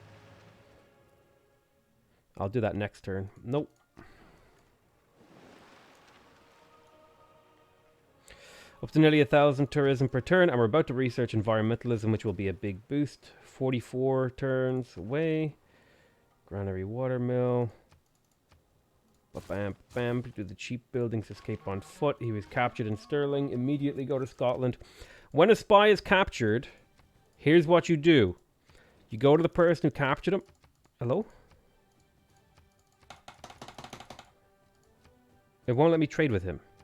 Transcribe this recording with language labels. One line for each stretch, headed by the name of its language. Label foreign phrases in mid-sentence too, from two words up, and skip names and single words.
English: I'll do that next turn. Nope. Up to nearly 1,000 tourism per turn, and we're about to research environmentalism, which will be a big boost. 44 turns away. Granary Watermill. Bam, bam. Do the cheap buildings, escape on foot. He was captured in Stirling. Immediately go to Scotland. When a spy is captured, here's what you do. You go to the person who captured him. Hello? It won't let me trade with him.